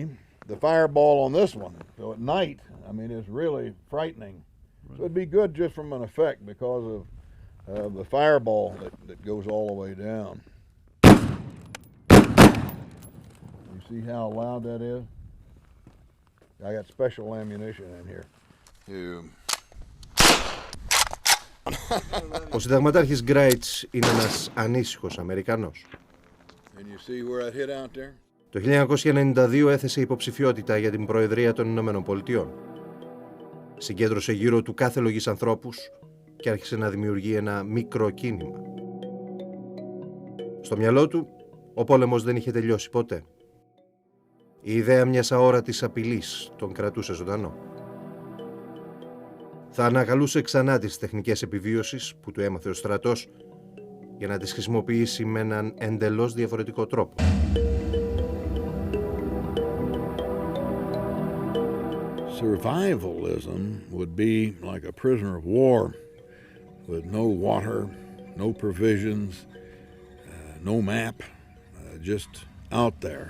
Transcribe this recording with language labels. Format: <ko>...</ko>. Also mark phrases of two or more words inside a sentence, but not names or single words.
<en>The fireball on this one. So at night, I mean, it's really frightening. So it'd be good just from an effect because of the fireball that goes all the way down. You see how loud that is? I got special ammunition in here.</en> <el>Ο συνταγματάρχης Γκράιτς είναι ένας ανήσυχος Αμερικανός.</el> <en>And you see where I hit out there?</en> <el>Το 1992 έθεσε υποψηφιότητα για την Προεδρία των Ηνωμένων Πολιτειών. Συγκέντρωσε γύρω του κάθε λογής ανθρώπους και άρχισε να δημιουργεί ένα μικρό κίνημα. Στο μυαλό του, ο πόλεμος δεν είχε τελειώσει ποτέ. Η ιδέα μιας αόρατης απειλής τον κρατούσε ζωντανό. Θα ανακαλούσε ξανά τις τεχνικές επιβίωσης που του έμαθε ο στρατός για να τις χρησιμοποιήσει με έναν εντελώς διαφορετικό τρόπο.</el> <en>Survivalism would be like a prisoner of war with no water, no provisions, no map, just out there.</en>